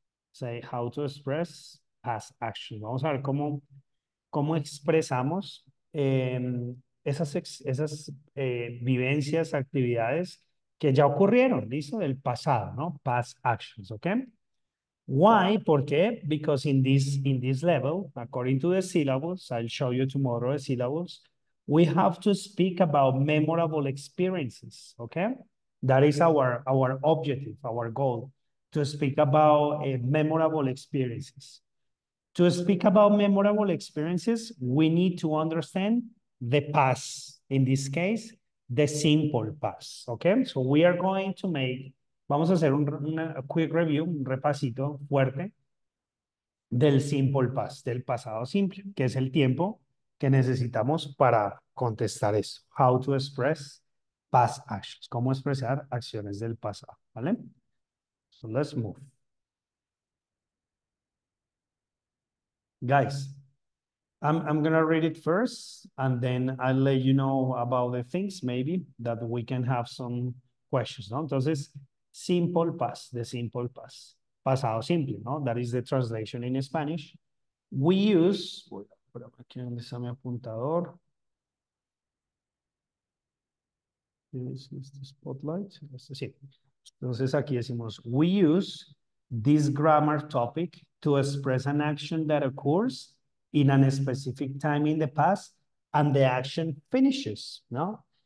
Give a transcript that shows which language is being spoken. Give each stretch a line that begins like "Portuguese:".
English: Say how to express past actions.
Spanish: Vamos a ver cómo expresamos esas vivencias, actividades que ya ocurrieron, ¿listo? Del pasado, ¿no?
English: Past actions,
Spanish: ¿ok?
English: Why?
Spanish: ¿Por qué?
English: Because in this level, according to the syllabus, I'll show you tomorrow the syllabus, we have to speak about memorable experiences, okay? That is our objective, our goal, to speak about memorable experiences. To speak about memorable experiences, we need to understand the past. In this case, the simple past, okay? So we are going to
Spanish: vamos a hacer una
English: quick review,
Spanish: un repasito fuerte del simple past, del pasado simple, que es el tiempo que necesitamos para contestar esto.
English: How to express past actions.
Spanish: Cómo expresar acciones del pasado, ¿vale?
English: So let's move. Guys, I'm gonna read it first, and then I'll let you know about the things maybe that we can have some questions, ¿no?
Spanish: Entonces,
English: simple past, the simple past.
Spanish: Pasado simple,
English: ¿no? That is the translation in Spanish. We use,
Spanish: voy a poner aquí donde está mi apuntador.
English: This is the spotlight. Sí.
Spanish: Entonces aquí decimos,
English: we use this grammar topic to express an action that occurs in a specific time in the past and the action finishes, ¿no?